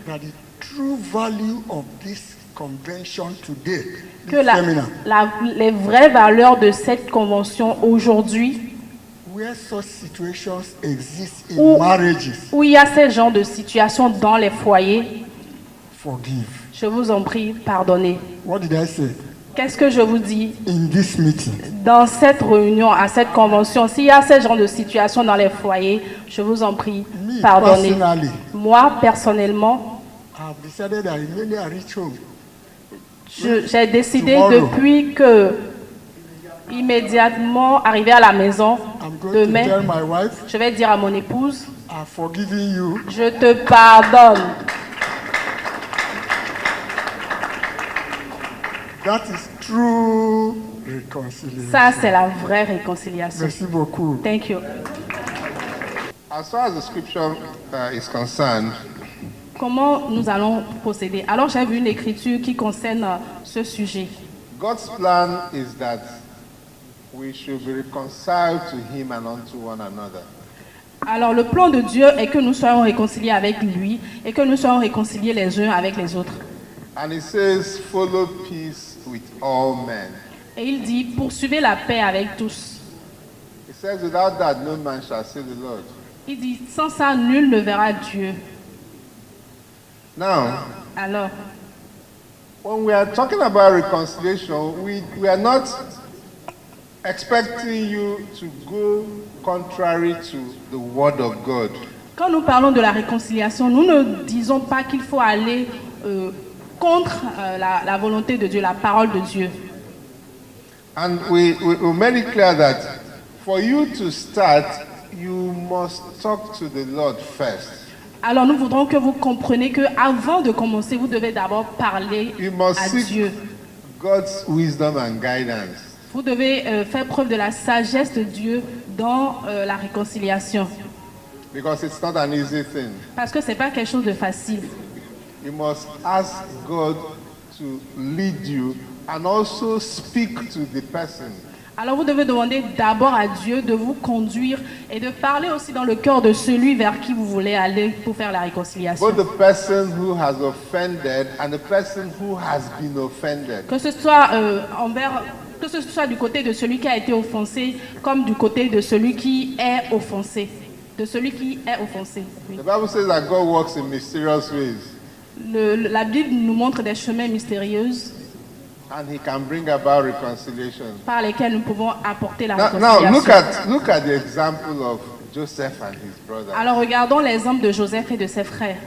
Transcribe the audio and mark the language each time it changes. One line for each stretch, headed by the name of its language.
English: that the true value of this convention today,
French: que
English: this seminar,
French: les vraies valeurs de cette convention aujourd'hui,
English: where such situations exist in
French: Où-
English: marriages,
French: où il y a ce genre de situations dans les foyers,
English: forgive.
French: je vous en prie, pardonnez.
English: What did I say?
French: Qu'est-ce que je vous dis?
English: In this meeting,
French: Dans cette réunion, à cette convention, s'il y a ce genre de situation dans les foyers, je vous en prie,
English: me
French: pardonnez.
English: personally,
French: Moi, personnellement,
English: I have decided that immediately I reach home,
French: j'ai décidé
English: Tomorrow.
French: depuis que, immédiatement, arrivé à la maison,
English: I'm going to
French: demain,
English: tell my wife,
French: je vais dire à mon épouse,
English: I've forgiven you.
French: je te pardonne.
English: That is true reconciliation.
French: Ça, c'est la vraie réconciliation. Merci beaucoup.
English: Thank you. As far as the scripture is concerned,
French: Comment nous allons procéder? Alors, j'ai vu une écriture qui concerne ce sujet.
English: God's plan is that we should be reconciled to Him and unto one another.
French: Alors, le plan de Dieu est que nous soyons réconciliés avec lui et que nous soyons réconciliés les uns avec les autres.
English: And He says, follow peace with all men.
French: Et il dit, poursuivez la paix avec tous.
English: He says, without that, no man shall see the Lord.
French: Il dit, sans ça, nul ne verra Dieu.
English: Now,
French: Alors,
English: when we are talking about reconciliation, we are not expecting you to go contrary to the word of God.
French: quand nous parlons de la réconciliation, nous ne disons pas qu'il faut aller contre la volonté de Dieu, la parole de Dieu.
English: And we made it clear that for you to start, you must talk to the Lord first.
French: Alors nous voudrons que vous compreniez que avant de commencer, vous devez d'abord parler
English: You must
French: à
English: seek
French: Dieu.
English: God's wisdom and guidance.
French: Vous devez faire preuve de la sagesse de Dieu dans la réconciliation.
English: Because it's not an easy thing.
French: Parce que ce n'est pas quelque chose de facile.
English: You must ask God to lead you and also speak to the person.
French: Alors vous devez demander d'abord à Dieu de vous conduire et de parler aussi dans le cœur de celui vers qui vous voulez aller pour faire la réconciliation.
English: Both the person who has offended and the person who has been offended.
French: Que ce soit que ce soit du côté de celui qui a été offensé, comme du côté de celui qui est offensé. De celui qui est offensé. Oui.
English: The Bible says that God works in mysterious ways
French: La Bible nous montre des chemins mystérieux
English: and He can bring about reconciliation.
French: par lesquels nous pouvons apporter la
English: Now
French: réconciliation.
English: look at the example of Joseph and his brothers.
French: Alors regardons l'exemple de Joseph et de ses frères.